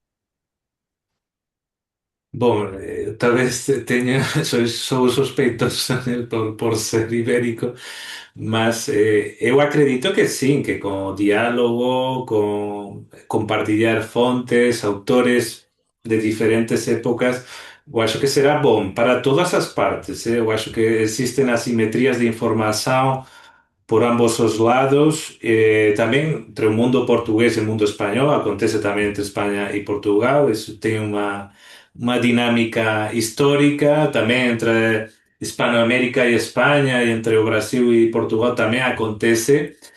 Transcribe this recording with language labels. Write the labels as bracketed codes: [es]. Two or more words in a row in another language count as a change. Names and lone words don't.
[pt] Bom, talvez tenha, sou sospeitoso, né, por ser ibérico, mas eu acredito que sim, que com o diálogo, com compartilhar fontes, autores de diferentes épocas, eu acho que será bom para todas as partes. Eu acho que existem assimetrias de informação por ambos os lados, [gl] tamén entre o mundo portugués e o mundo español, acontece tamén entre España e Portugal, iso ten unha dinámica histórica, tamén entre Hispanoamérica e España, e entre o Brasil e Portugal tamén acontece,